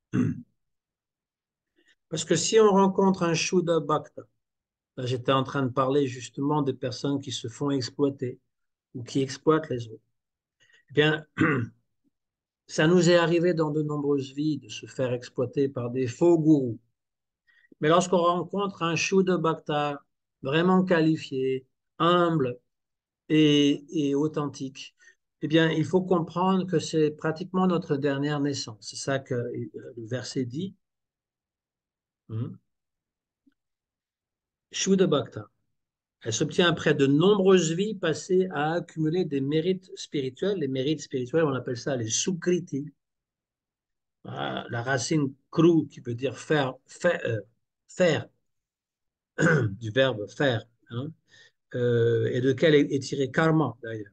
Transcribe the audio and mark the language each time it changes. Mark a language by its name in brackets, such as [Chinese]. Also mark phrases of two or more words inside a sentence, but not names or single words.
[French] Parce que si on rencontre un [Sanskrit] शुद्ध भक्त, [French] là j'étais en train de parler justement des personnes qui se font exploiter ou qui exploitent les autres, eh bien, ça nous est arrivé dans de nombreuses vies de se faire exploiter par des faux gourous. Mais lorsqu'on rencontre un [Sanskrit] शुद्ध भक्त [French] vraiment qualifié, humble et authentique, eh bien, il faut comprendre que c'est pratiquement notre dernière naissance. C'est ça que le verset dit. [Sanskrit] Hmm. शुद्ध भक्त. [French] Elle s'obtient après de nombreuses vies passées à accumuler des mérites spirituels. Les mérites spirituels, on appelle ça les sukriti. Voilà, la racine kru qui veut dire faire du verbe faire, hein, et de quel est tiré karma d'ailleurs.